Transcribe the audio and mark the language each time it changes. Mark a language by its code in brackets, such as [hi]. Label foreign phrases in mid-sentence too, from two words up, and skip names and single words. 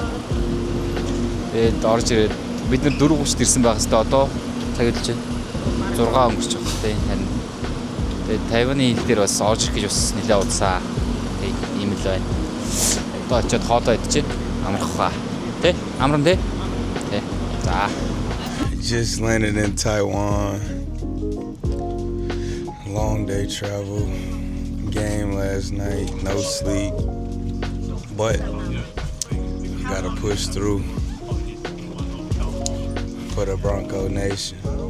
[mn] Тэгээд орж ирээд бид нар 4:30-д ирсэн байх хэвээр одоо цаг хэлж байна. 6 өнгөрч байгаа тийм харин. Тэгээд Тайваны хил дээр бас орж ирэх гэж бас нэлээд удаа. Тэгээд ийм л байна. Одоо очиод хоолоо идчихэ. Амарх хаа. Тэ? Амрам тэ? Тэ. За. [en] Just landed in Taiwan. Long day travel. Game last night. No sleep. But gotta push through for the Bronco Nation.